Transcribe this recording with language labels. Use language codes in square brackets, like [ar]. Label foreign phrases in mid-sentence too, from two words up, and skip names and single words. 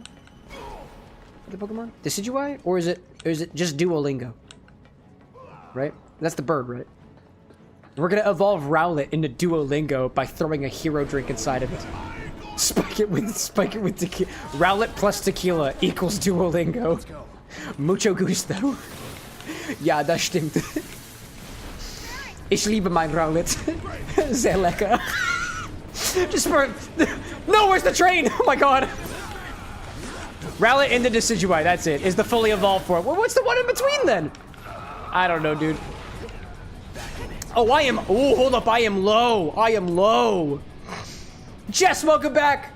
[en] The Pokemon? Decidui? Or is it just Duolingo? Right? That's the bird, right? We're gonna evolve Rowlet into Duolingo by throwing a hero drink inside of it. Spike it with tequila. Rowlet plus tequila equals Duolingo. [es] Mucho gusto. [de] Ja, das stimmt. Ich liebe mein Rowlet. Sehr lecker. [en] Just for... No, where's the train? Oh my god. Rowlet into Decidui, that's it. Is the fully evolved form. Well, what's the one in between then? I don't know, dude. Oh, I am... Oh, hold up. I am low. I am low. Jess, welcome back.